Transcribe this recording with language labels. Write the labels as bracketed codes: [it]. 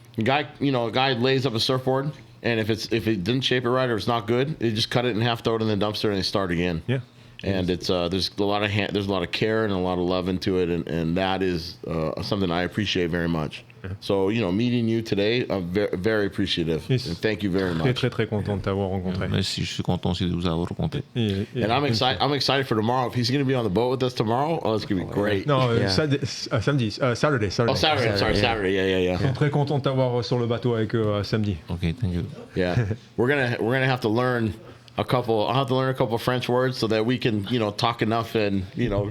[en] A guy lays up a surfboard, and if it didn't shape it right or it's not good, they just cut it in half, throw it in the dumpster, and they start again. Yeah. And it's there's a lot of care and a lot of love into it, and that is something I appreciate very much. So, you know, meeting you today, I'm very, very appreciative. Yes. And thank you very [fr] Très [en] much. [fr] très très content de t'avoir rencontré. Merci, je suis content aussi de vous avoir rencontré. [en] And I'm excited for tomorrow. If he's going to be on the boat with us tomorrow, it's going to be great. [fr] Non, [en] Yeah. [fr] samedi, Saturday. [en] Oh, Saturday. I'm sorry, Saturday. Yeah. [fr] Très content de t'avoir sur le bateau avec eux samedi. [en] Ok, thank you. Yeah, we're gonna have to learn a couple. I'll have to learn a couple French words so that we can, you know, talk enough and, you know.